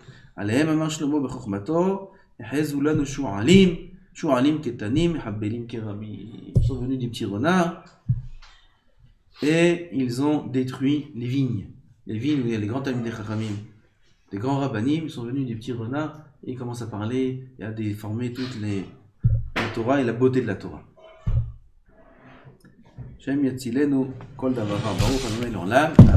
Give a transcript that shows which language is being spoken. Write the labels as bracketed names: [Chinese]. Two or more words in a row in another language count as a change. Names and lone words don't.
[French] Ils sont venus des petits renards et ils ont détruit les vignes. Les vignes où il y a les grands [Hebrew] תלמידי חכמים, [French] les grands rabbanim, ils sont venus des petits renards et ils commencent à parler et à déformer toute la Torah et la beauté de la Torah. [Hebrew] השם יצילנו כל דבר ברוך אדני לעולם.